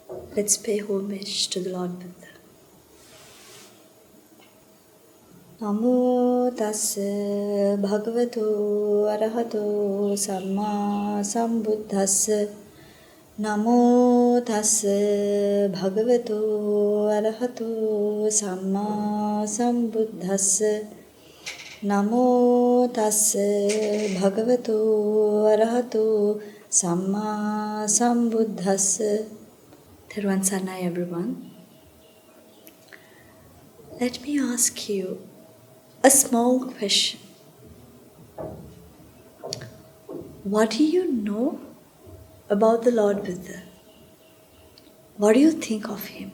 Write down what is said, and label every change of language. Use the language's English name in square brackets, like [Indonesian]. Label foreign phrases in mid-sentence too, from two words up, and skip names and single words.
[English] Let's pay homage to the Lord Buddha. [Pali] Namo tassa bhagavato arahato samma sambuddhassa. Namo tassa bhagavato arahato samma sambuddhassa. Namo tassa bhagavato arahato samma sambuddhassa. [Sinhala] තෙරුවන් සරණයි, [English] everyone. Let me ask you a small question. What do you know about the Lord Buddha? What do you think of him?